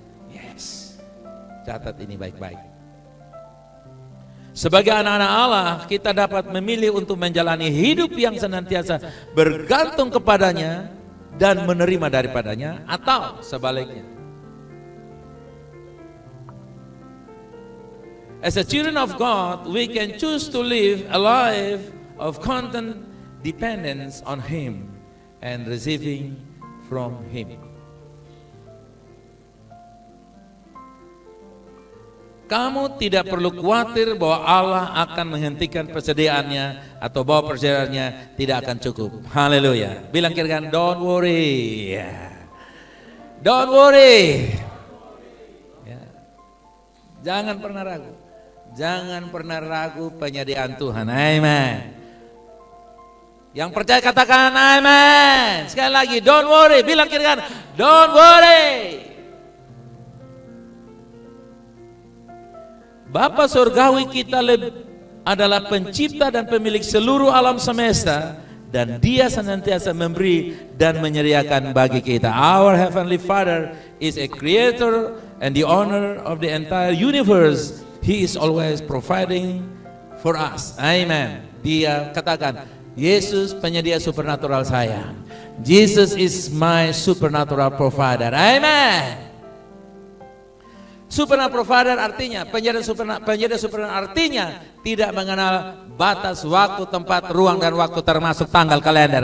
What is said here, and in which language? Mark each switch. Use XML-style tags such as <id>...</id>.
<id>Yes. Catat ini baik-baik. Sebagai anak-anak Allah, kita dapat memilih untuk menjalani hidup yang senantiasa bergantung kepadanya dan menerima daripadanya, atau sebaliknya.</id> <en>As a children of God, we can choose to live a life of constant dependence on Him and receiving from Him.</en> <id>Kamu tidak perlu khawatir bahwa Allah akan menghentikan persediaannya atau bahwa persediaannya tidak akan cukup. Haleluya. Bilang kira-kira,</id> <en>don't worry. Don't worry.</en> <id>Ya. Jangan pernah ragu. Jangan pernah ragu penyediaan Tuhan. Amen. Yang percaya katakan amen. Sekali lagi,</id> <en>don't worry.</en> <id>Bilang kira-kira,</id> <en>don't worry.</en> <id>Bapa surgawi kita adalah pencipta dan pemilik seluruh alam semesta, dan Dia senantiasa memberi dan menyediakan bagi kita.</id> <en>Our Heavenly Father is a creator and the owner of the entire universe. He is always providing for us. Amen.</en> <id>Dia katakan, Yesus penyedia supernatural saya.</id> <en>Jesus is my supernatural provider. Amen. Supernatural provider</en> <id>artinya, penyedia supernatural artinya tidak mengenal batas waktu, tempat, ruang, dan waktu termasuk tanggal kalender.</id>